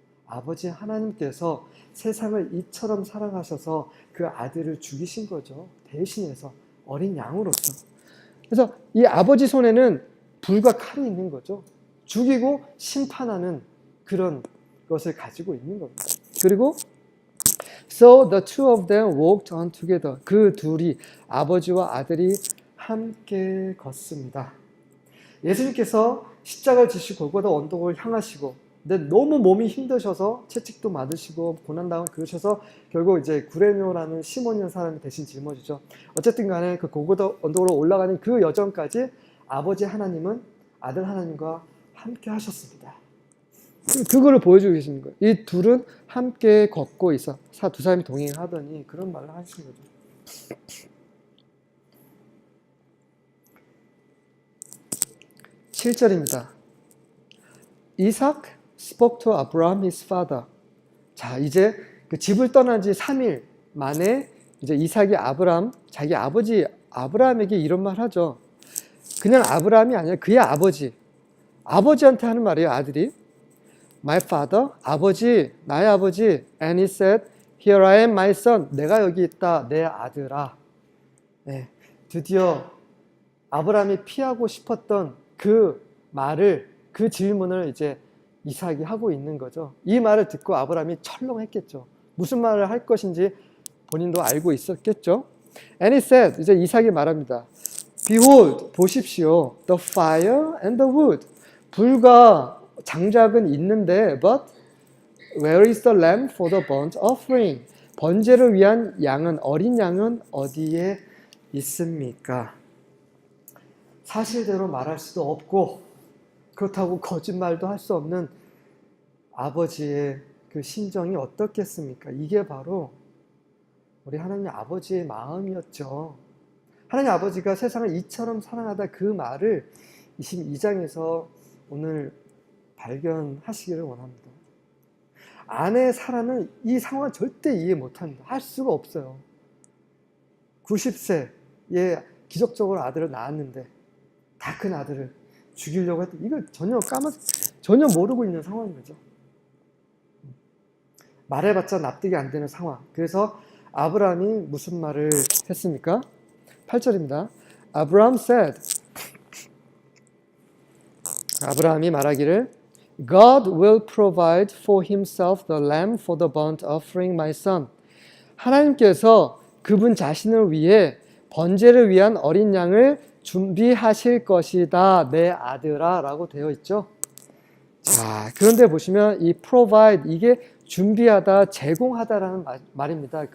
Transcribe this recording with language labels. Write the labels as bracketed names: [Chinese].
[Korean] 아버지 하나님께서 세상을 이처럼 사랑하셔서 그 아들을 죽이신 거죠. 대신해서 어린 양으로서. 그래서 이 아버지 손에는 불과 칼이 있는 거죠. 죽이고 심판하는 그런 것을 가지고 있는 겁니다. 그리고 [English] So the two of them walked on together. [Korean] 그 둘이, 아버지와 아들이 함께 걷습니다. 예수님께서 십자가를 지시고 골고다 언덕을 향하시고 근데 너무 몸이 힘드셔서 채찍도 맞으시고 고난당하고 그러셔서 결국 이제 구레뇨라는 시몬이라는 사람이 대신 짊어지죠. 어쨌든 간에 그 고고도 언덕으로 올라가는 그 여정까지 아버지 하나님은 아들 하나님과 함께 하셨습니다. 그거를 보여주고 계시는 거예요. 이 둘은 함께 걷고 있어. 두 사람이 동행하더니 그런 말을 하신 거죠. 7절입니다. [English] 이삭 spoke to Abraham his father. [Korean] 자, 이제 그 집을 떠난 지 3일 만에 이제 이삭이 자기 아버지 아브라함에게 이런 말 하죠. 그냥 아브라함이 아니라 그의 아버지한테 하는 말이에요, 아들이. [English] My father, [Korean] 나의 아버지. [English] And he said, Here I am, my son. [Korean] 내가 여기 있다, 내 아들아. 네, 드디어 아브라함이 피하고 싶었던 그 말을, 그 질문을 이제 이삭이 하고 있는 거죠. 이 말을 듣고 아브라함이 철렁했겠죠. 무슨 말을 할 것인지 본인도 알고 있었겠죠. [English] And he said, [Korean] 이제 이삭이 말합니다. [English] Behold, [Korean] 보십시오. [English] The fire and the wood. [Korean] 불과 장작은 있는데, [English] but where is the lamb for the burnt offering? [Korean] 번제를 위한 어린 양은 어디에 있습니까? 사실대로 말할 수도 없고 그렇다고 거짓말도 할 수 없는 아버지의 그 심정이 어떻겠습니까? 이게 바로 우리 하나님 아버지의 마음이었죠. 하나님 아버지가 세상을 이처럼 사랑하다 그 말을 22장에서 오늘 발견하시기를 원합니다. 아내 사라는 이 상황을 절대 이해 못합니다. 할 수가 없어요. 90세에 기적적으로 아들을 낳았는데 다 큰 아들을 죽이려고 했던, 이걸 전혀 모르고 있는 상황인 거죠. 말해봤자 납득이 안 되는 상황. 그래서 아브라함이 무슨 말을 했습니까? 8절입니다. [English] Abraham said, [Korean] 아브라함이 말하기를 [English] God will provide for himself the lamb for the burnt offering, my son. [Korean] 하나님께서 그분 자신을 위해 번제를 위한 어린 양을 준비하실 것이다, 내 아들아 라고 되어 있죠. 자, 그런데 보시면 이 provide, 이게 준비하다, 제공하다라는 말입니다.